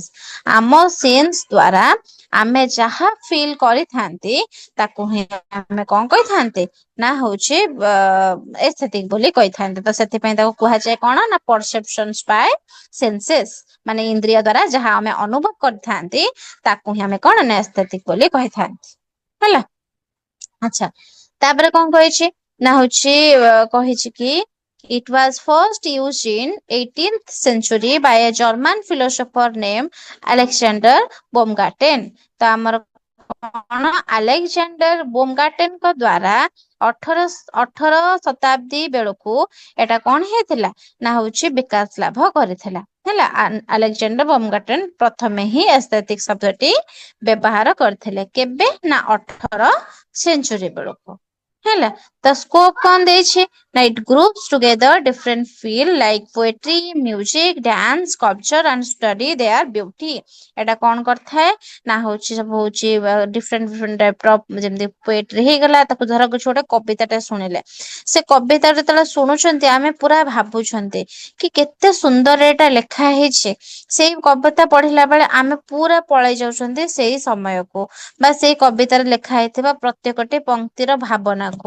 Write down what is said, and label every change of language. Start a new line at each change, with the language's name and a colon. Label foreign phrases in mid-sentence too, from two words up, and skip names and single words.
Odia: ଆମ ସେନ୍ସ ଦ୍ଵାରା ଆମେ ଯାହା ଫିଲ୍ କରିଥାନ୍ତି ତାକୁ ହିଁ ଆମେ କଣ କହିଥାନ୍ତେ ନା ହଉଛି ଏସ୍ଥେଟିକ୍ ବୋଲି କହିଥାନ୍ତେ। ତ ସେଥିପାଇଁ ତାକୁ କୁହାଯାଏ କଣ ନା
English: perceptions by senses,
Odia: ମାନେ ଇନ୍ଦ୍ରିୟ ଦ୍ଵାରା ଯାହା ଆମେ ଅନୁଭବ କରିଥାନ୍ତି ତାକୁ ହିଁ ଆମେ କଣ ନା ଏସ୍ଥେଟିକ୍ ବୋଲି କହିଥାନ୍ତି ହେଲା। ଆଚ୍ଛା, ତାପରେ କଣ କହିଛି ନା ହଉଛି କହିଛି କି
English: it was first used in 18th century by a German philosopher named Alexander Baumgarten।
Odia: ତ ଆମର କଣ ଆଲେକ୍ଜାଣ୍ଡର ବୋମଗାର୍ଟେନଙ୍କ ଦ୍ଵାରା ଅଠର ଶତାବ୍ଦୀ ବେଳକୁ ଏଟା କଣ ହେଇଥିଲା ନା ହଉଛି ବିକାଶ ଲାଭ କରିଥିଲା ହେଲା। ଆଲେକ୍ଜାଣ୍ଡର ବୋମଗାର୍ଟେନ ପ୍ରଥମେ ହିଁ ଏସ୍ଥେଟିକ୍ ଶବ୍ଦଟି ବ୍ୟବହାର କରିଥିଲେ। କେବେ ନା 18 ସେଞ୍ଚୁରୀ ବେଳକୁ ହେଲା। ତ ସ୍କୋପ କଣ ଦେଇଛି ନା
English: it groups together different field like poetry, music, dance, sculpture and study their beauty।
Odia: ଏଟା କଣ କରିଥାଏ ନା ହଉଛି ସବୁ ହଉଛି
English: different type
Odia: ର, ଯେମିତି ପୋଏଟ୍ରି ହେଇଗଲା। ତାକୁ ଧର କିଛି ଗୋଟେ କବିତାଟେ ଶୁଣିଲେ, ସେ କବିତା ଯେତେବେଳେ ଶୁଣୁଛନ୍ତି ଆମେ ପୁରା ଭାବୁଛନ୍ତି କି କେତେ ସୁନ୍ଦର ଏଟା ଲେଖା ହେଇଛି। ସେଇ କବିତା ପଢିଲା ବେଳେ ଆମେ ପୁରା ପଳେଇ ଯାଉଛନ୍ତି ସେଇ ସମୟକୁ ବା ସେଇ କବିତାରେ ଲେଖା ହେଇଥିବା ପ୍ରତ୍ୟେକଟି ପଂକ୍ତିର ଭାବନାକୁ।